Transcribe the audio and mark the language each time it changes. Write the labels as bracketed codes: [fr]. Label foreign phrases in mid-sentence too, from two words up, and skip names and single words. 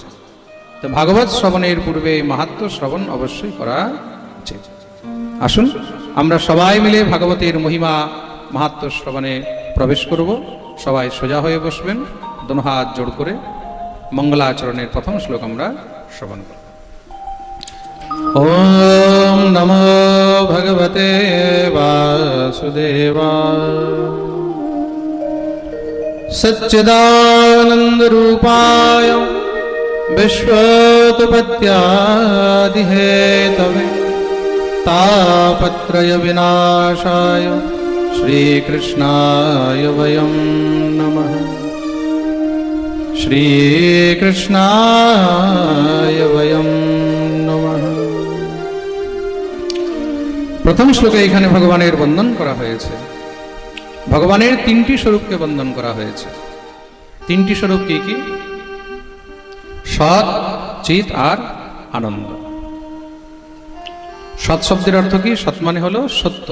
[bn] তো ভাগবত শ্রবণের পূর্বে মাহাত্ম্য শ্রবণ অবশ্যই করা উচিত। আসুন আমরা সবাই মিলে ভাগবতের মহিমা মাহাত্ম্য শ্রবণে প্রবেশ করব। সবাই সোজা হয়ে বসবেন, দোনো হাত জোড় করে। মঙ্গলাচরণের প্রথম শ্লোক আমরা শ্রবণ করব। [sa] ওম নমো ভগবতে বাসুদেবায় সচ্চিদানন্দ রূপায় বিশ্বোৎপত্ত্যাদিহেতবে तापत्रय विनाशाय श्रीकृष्णाय वयं नमः। श्रीकृष्णाय वयं नमः। [bn] প্রথম শ্লোকে এখানে ভগবানের বন্দন করা হয়েছে। ভগবানের 3টি স্বরূপকে বন্দন করা হয়েছে। 3টি স্বরূপ কি কি? সৎ, চিৎ আর আনন্দ। সৎ শব্দের অর্থ কি? সৎ মানে হলো সত্য।